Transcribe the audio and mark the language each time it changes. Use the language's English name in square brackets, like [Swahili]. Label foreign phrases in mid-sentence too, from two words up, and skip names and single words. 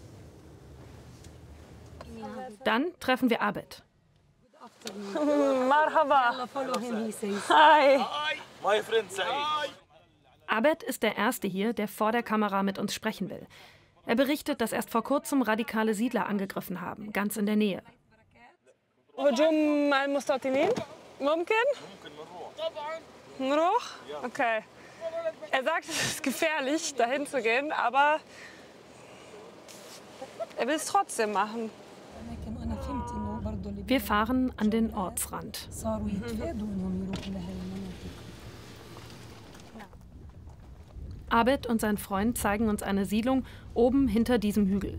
[German] Dann treffen wir Abed. [Arabic] Marhaba. Hi. [German] Abed ist der Erste hier, der vor der Kamera mit uns sprechen will. Er berichtet, dass erst vor kurzem radikale Siedler angegriffen haben, ganz in der Nähe. [Arabic] هجوم المستوطنين ممكن؟ نروح? Okay. [German] Er sagt, es ist gefährlich, dahin zu gehen, aber er will es trotzdem machen. Wir fahren an den Ortsrand. Abed und sein Freund zeigen uns eine Siedlung oben hinter diesem Hügel.